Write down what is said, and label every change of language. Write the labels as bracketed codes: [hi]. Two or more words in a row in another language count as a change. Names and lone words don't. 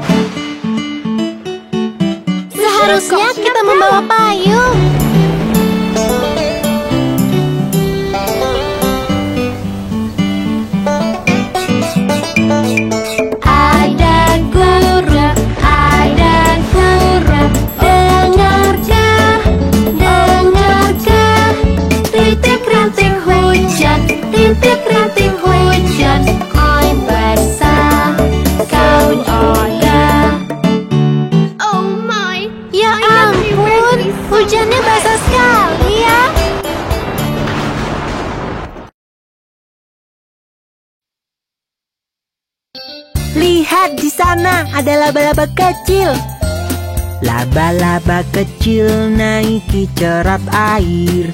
[id] Seharusnya kita membawa payung. Ada guru, ada guru. Dengarkah, dengarkah? Rintik-rintik hujan, rintik-rintik hujan. Kau basah, kau odah. [en] Oh my, [id] ya ampun, hujannya basah sekali ya. Lihat di sana, ada laba-laba kecil. Laba-laba kecil naiki cerat air.